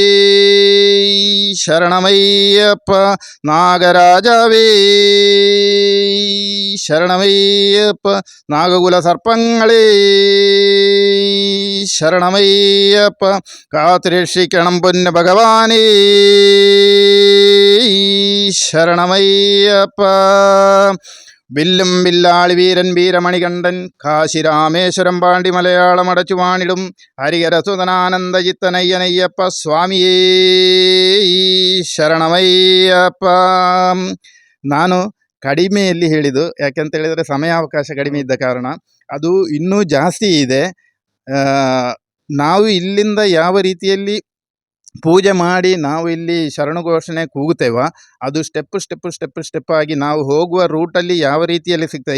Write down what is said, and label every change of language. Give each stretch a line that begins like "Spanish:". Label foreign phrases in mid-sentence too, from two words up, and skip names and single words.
Kannada: ಶರಣಮಯ್ಯಪ್ಪ, ನಾಗರಾಜವೇ ಶರಣಮಯ್ಯಪ್ಪ, ನಾಗಕುಲ ಸರ್ಪಗಳೇ ಶರಣಮಯ್ಯಪ್ಪ, ಕಾತ್ರಿಶ್ರೀ ಕಣಂಪುಣ್ಯ ಭಗವಾನೇ ಶರಣಮಯ್ಯಪ್ಪ,
Malayalam: വില്ലും വില്ലാളി വീരൻ വീരമണികണ്ഠൻ കാശി രാമേശ്വരം പാണ്ടി മലയാളം അടച്ചു വാണിടും ഹരിഹരസുതനാനന്ദചിത്തനയ്യനയ്യപ്പ
Kannada: ಸ್ವಾಮಿಯೇ ಶರಣಮಯ್ಯಪ್ಪ. ನಾನು ಕಡಿಮೆಯಲ್ಲಿ ಹೇಳಿದ್ದು ಯಾಕೆಂತ ಹೇಳಿದರೆ ಸಮಯಾವಕಾಶ ಕಡಿಮೆ ಇದ್ದ ಕಾರಣ. ಅದು ಇನ್ನೂ ಜಾಸ್ತಿ ಇದೆ. ನಾವು ಇಲ್ಲಿಂದ ಯಾವ ರೀತಿಯಲ್ಲಿ ಪೂಜೆ ಮಾಡಿ ನಾವು ಇಲ್ಲಿ ಶರಣು ಘೋಷಣೆ ಕೂಗುತ್ತೇವ, ಅದು ಸ್ಟೆಪ್ ಆಗಿ ನಾವು ಹೋಗುವ ರೂಟಲ್ಲಿ ಯಾವ ರೀತಿಯಲ್ಲಿ ಸಿಗ್ತದೆ.